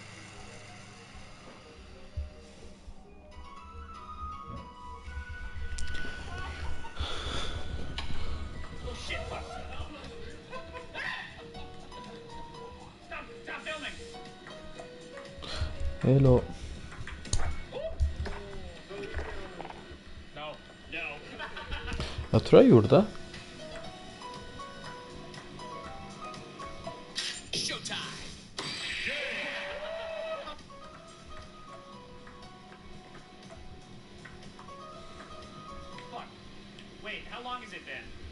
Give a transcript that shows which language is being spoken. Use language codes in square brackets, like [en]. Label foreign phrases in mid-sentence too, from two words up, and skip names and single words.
[en] Oh shit, fuck. Stop filming. Hello. No. [da] Jeg tror jeg gjorde det. [en] Fuck. Wait, how long has it been?